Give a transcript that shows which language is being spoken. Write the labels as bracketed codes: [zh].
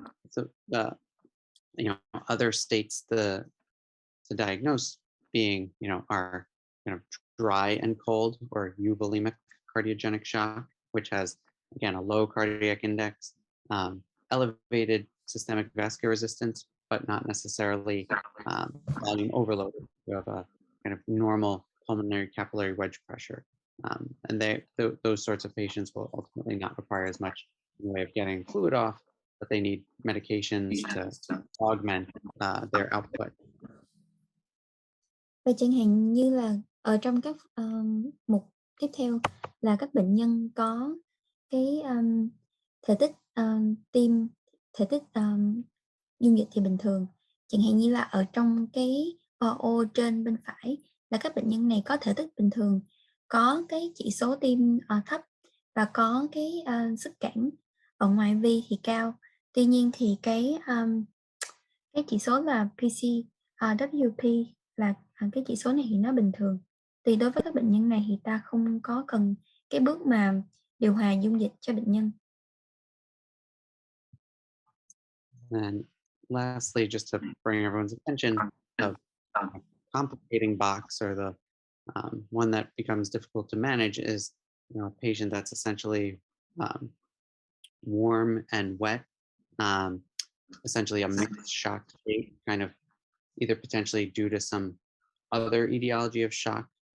[en] So other states to diagnose being are kind of dry and cold or euvolemic cardiogenic shock, which has again a low cardiac index, elevated systemic vascular resistance, but not necessarily volume overloaded. You have a kind of normal pulmonary capillary wedge pressure. And those sorts of patients will ultimately not require as much in the way of getting fluid off, but they need medications to augment their output. [vi] Và chẳng hạn như là ở trong các mục tiếp theo là các bệnh nhân có cái thể tích tim, thể tích dung dịch thì bình thường. Chẳng hạn như là ở trong cái O trên bên phải là các bệnh nhân này có thể tích bình thường, có cái chỉ số tim thấp và có cái sức cản ở ngoài vi thì cao. Tuy nhiên thì cái chỉ số là PCWP là cái chỉ số này thì nó bình thường. Thì đối với các bệnh nhân này thì ta không có cần cái bước mà điều hòa dung dịch cho bệnh nhân. [en] And lastly, just to bring everyone's attention, the complicating box or the one that becomes difficult to manage is a patient that's essentially warm and wet, essentially a mixed shock state, kind of either potentially due to some other etiology of shock